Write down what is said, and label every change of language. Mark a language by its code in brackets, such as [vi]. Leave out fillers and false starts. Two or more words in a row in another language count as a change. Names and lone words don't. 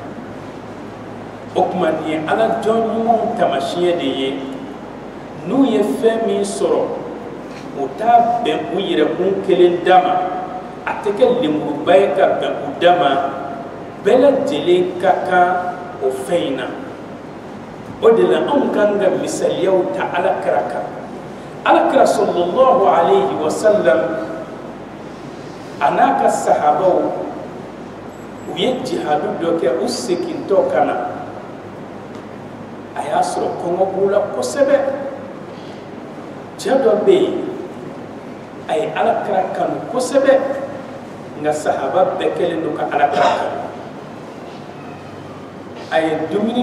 [bm] o tuma nin ye ala jɔn ɲumanw taamasiyɛn de ye n'u ye fɛn min sɔrɔ u t'a bɛn u yɛrɛkun kelen dama a tɛ kɛ lemuruba ye ka bɛn u dama bɛɛ lajɛlen ka kan o fɛn in na o de la anw kan ka misaliyaw ta alakira kan alakira [ar] صلى الله عليه وسلم [bm] a n'a ka sahabaw u ye jihadu dɔ kɛ u segintɔ ka na a y'a sɔrɔ kɔngɔ b'u la kosɛbɛ cɛ dɔ bɛ yen a ye alakira kanu kosɛbɛ nka sahaba bɛɛ kɛlen don ka alakira kanu a ye dumuni